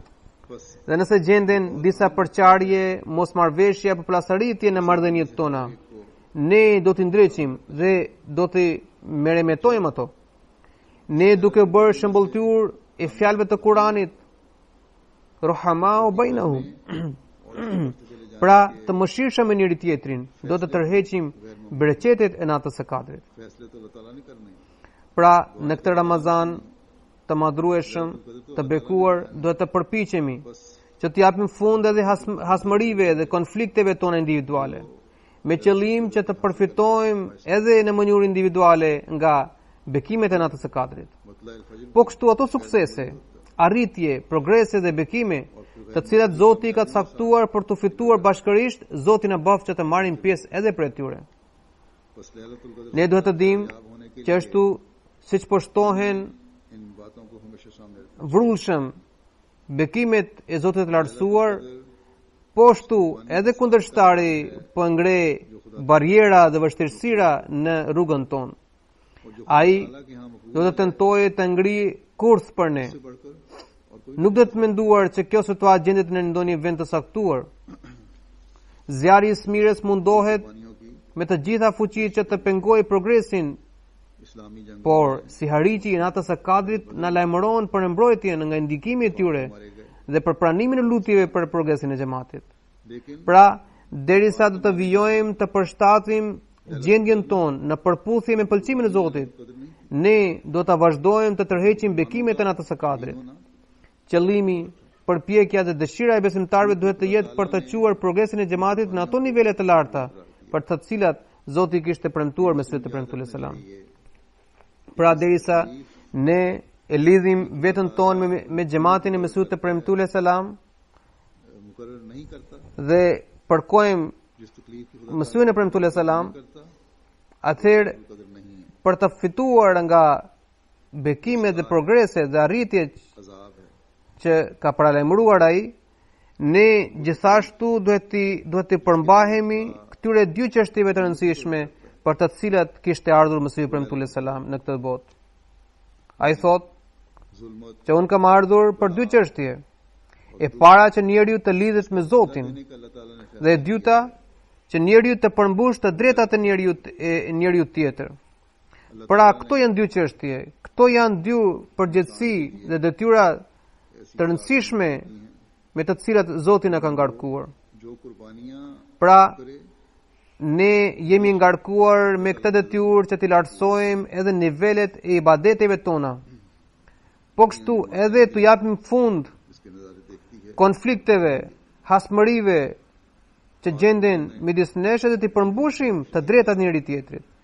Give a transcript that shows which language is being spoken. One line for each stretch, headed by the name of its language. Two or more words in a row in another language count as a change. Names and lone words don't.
Albanian: Dhe nëse gjenden disa përqarje, mosmarrveshje apo plasëritje në marrëdhëniet tona, ne do t'i ndreqim dhe do t'i meremetojmë ato. Ne duke bërë shembulltyr e fjalëve të Kuranit,
Arabic: رحماء بينهم.
Albanian: Pra të mëshirshëm me njëri tjetrin, do të tërheqim bereqetet e natës së Kadrit.
Urdu: فیصلے تو اللہ تعالیٰ نے کرنے ہیں.
Albanian: Pra, në këtë Ramazan të madhrueshëm, të bekuar, duhet të përpiqemi që të japim fund edhe hasmërive dhe konflikteve tona individuale, me qëllim që të përfitojmë edhe në mënyrë individuale nga bekimet e natës së Kadrit.
Urdu: مطلع فجر
Albanian: Po kështu ato suksese, arritje, progrese dhe bekime, të cilat Zoti ka caktuar për të fituar bashkërisht, Zoti na bëft që të marrim pjesë edhe për tyre.
Urdu: بس لیلۃ القدر
Albanian: Ne duhet të dimë që ashtu siç po shtohen
Urdu: ان باتوں کو ہمیشہ سامنے رکھنا.
Albanian: vrullshëm bekimet e Zotit të lartësuar, po ashtu edhe kundërshtari po ngre barriera dhe vështirësira në rrugën tonë. Ai
Urdu: حالانکہ ہم
Albanian: do të tentojë të ngri kurth për ne.
Urdu: سے بڑھ کر اور کوئی
Albanian: Nuk do të menduar që kjo situatë gjendet në ndonjë vend të saktuar. Zjarri i smirës mundohet
Urdu: قربانیوں کی
Albanian: me të gjitha fuqitë që të pengojë progresin,
Urdu: اسلامی جنگ
Albanian: por si harriqi i natës së Kadrit na lajmëron për mbrojtjen nga ndikimi i tyre
Urdu: مارے گئے,
Albanian: dhe për pranimin e lutjeve për progresin e xhamatit.
Urdu: लेकिन
Albanian: Pra, derisa do të vijojmë të përshtatim gjendjen tonë në përputhje me pëlqimin e Zotit,
Urdu: قدر نہیں
Albanian: ne do të vazhdojmë të tërheqim bekimet e natës së Kadrit.
Urdu: होना
Albanian: Qëllimi, përpjekja dhe dëshira e besimtarëve duhet të jetë për të quar progresin e xhamatit në ato nivele të larta, për të cilat Zoti kishte premtuar me sytë të premtues selam. Pra derisa ne e lidhim veten tonë me xhamatin e Mesut të premtues selam
Urdu: مقرر نہیں کرتا,
Albanian: dhe përkojmë
Urdu: جس تکلیف کی خدا
Albanian: Mesutin e premtues selam,
Urdu: करता
Albanian: atëherë
Urdu: قدر نہیں ہے,
Albanian: për të fituar nga bekimet dhe progreset dhe arritjet
Urdu: عذاب ہے.
Albanian: që ka paralajmëruar ai, ne gjithashtu duhet të përmbahemi këtyre dy çështjeve të rëndësishme për të cilat kishte ardhur Mesih premtues selam në këtë botë. Ai thot
Urdu: जुल्मत
Albanian: që unë kam ardhur për dy çështje. E para që njeriu të lidhet me Zotin
Urdu: دینے کا اللہ تعالیٰ نے فیصلہ
Albanian: dhe e dyta që njeriu të përmbush të drejtat e njeriu tjetër. Pra këto janë dy çështje, këto janë dy përgjegjësi dhe detyra të rëndësishme me të cilat Zoti na ka ngarkuar.
Urdu: جو قربانیاں
Albanian: Pra
Urdu: करे
Albanian: ne jemi ngarkuar me këtë detyrë që t'i lartësojmë edhe nivelet e ibadeteve tona. Po kështu edhe t'u japim fund
Urdu: اس کے نظارے دیکھتی ہے,
Albanian: konflikteve, hasmërive që gjenden midis nesh dhe t'i përmbushim të drejtat njëri tjetrit.